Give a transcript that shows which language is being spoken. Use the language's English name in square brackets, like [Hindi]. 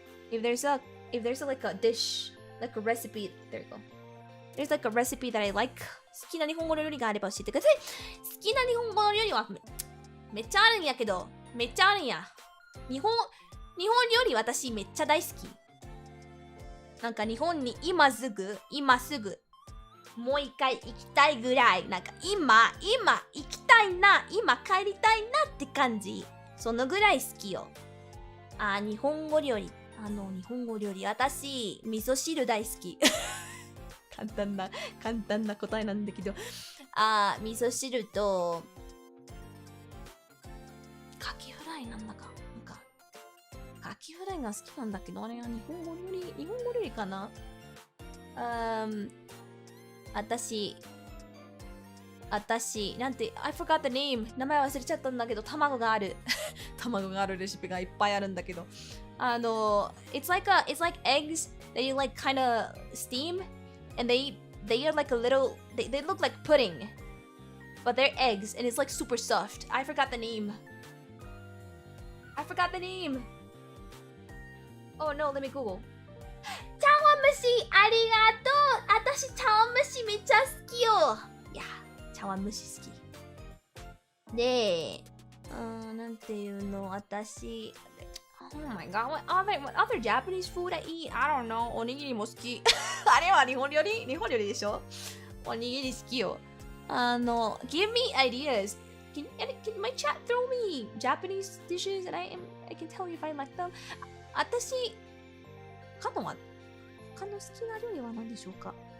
[English] If there's a like a dish, like a recipe, there you go. There's like a recipe that I like. [Japanese] 好きな日本語の料理があれば教えてください。好きな日本語の料理はめっちゃあるんやけど、めっちゃあるんや。日本料理私めっちゃ大好き。なんか日本に今すぐもう一回行きたいぐらい、なんか今行きたいな、今帰りたいなって感じ。そのぐらい好きよ。日本語料理私味噌汁大好き。簡単な答えなんだけど、味噌汁とカキフライなんだか。カキフライが好きなんだけど、あれは日本語料理かな。私なんて [English] I forgot the name、 [Japanese] 名前忘れちゃったんだけど、卵があるレシピがいっぱいあるんだけど、 [English] it's like eggs that you like kind of steam and they are like a little they look like pudding but they're eggs and it's like super soft. I forgot the name. Oh no, let me Google. [Japanese] 茶碗蒸しありがとう。私茶碗蒸しめっちゃ好き茶碗蒸し好き。で、なんていうの、私、 [English] Oh my god, what other Japanese food I eat? I don't know. [Japanese] おにぎりも好き。あれは日本料理でしょ？おにぎり好きよ。 [English] give me ideas. Can my chat throw me Japanese dishes and I can tell you if I like them? [Japanese] 私、他の好きな料理は何でしょうか？